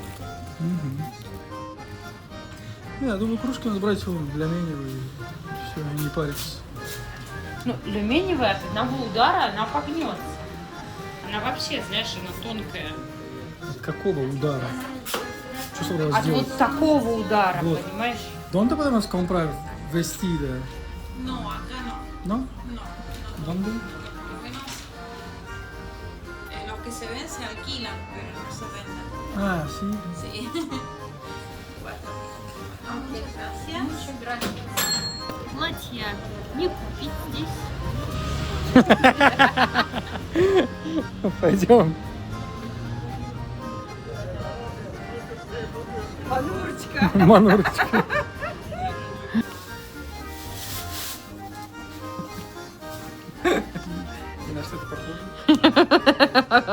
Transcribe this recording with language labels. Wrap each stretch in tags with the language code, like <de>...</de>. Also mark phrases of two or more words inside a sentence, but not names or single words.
<ru>Я думаю, кружки надо брать для меню и все, не париться. Ну, люминевая от одного удара она погнется. Она вообще, знаешь, она тонкая. От какого удара? Что собралась От делать? вот такого удара, Вот. понимаешь?</ru> <es>¿Dónde podemos comprar vestida? No, acá no. ¿No? No. ¿Dónde? Los que se ven se alquilan, pero no se venden. Ah, sí. Sí. Bueno. Gracias.</es> <ru>Платья не купить здесь. Пойдем. Манурочка. Манурочка. На что это похоже?</ru>